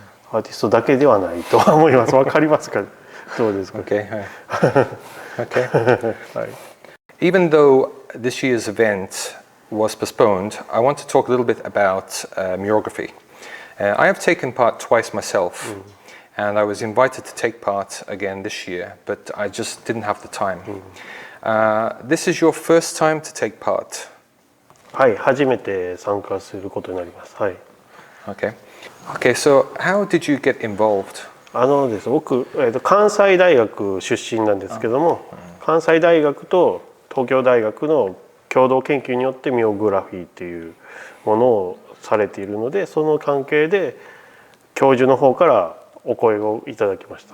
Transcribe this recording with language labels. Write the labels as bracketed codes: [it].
[ja] アーティストだけではないと思います。わかりますか？どうですか？ [en] Okay. Even though this year's event was postponed, I want to talk a little bit about murography. I have taken part twice myself, and I was invited to take part again this year, but I just didn't have the time. This is your first time to take part? [ja] はい、初めて参加することになります。はい。 [en] Okay, so how did you get involved? [ja] です僕、関西大学出身なんですけども、関西大学と東京大学の共同研究によってミオグラフィーっていうものをされているので、その関係で教授の方からお声をいただきました。